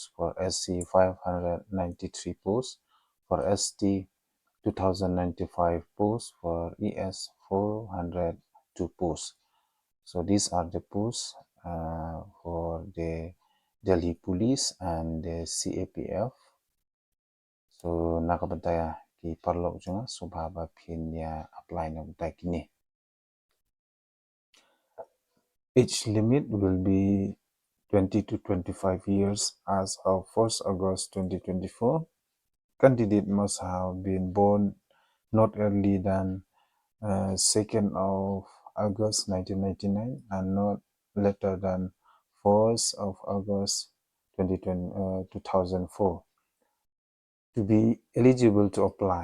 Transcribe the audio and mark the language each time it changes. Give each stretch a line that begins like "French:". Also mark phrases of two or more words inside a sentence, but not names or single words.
English: For SC 593 posts. For ST 2,095 posts. For ES 402 posts. So these are the posts for the Delhi Police and the CAPF.
Khasi: So nakabantaya ki parlok junga subhaba pin ya apply na bantay kini.
English: Age limit will be 20 to 25 years as of 1st August 2024. Candidate must have been born not early than 2nd of August 1999 and not later than 4th of August 2004 to be eligible to apply.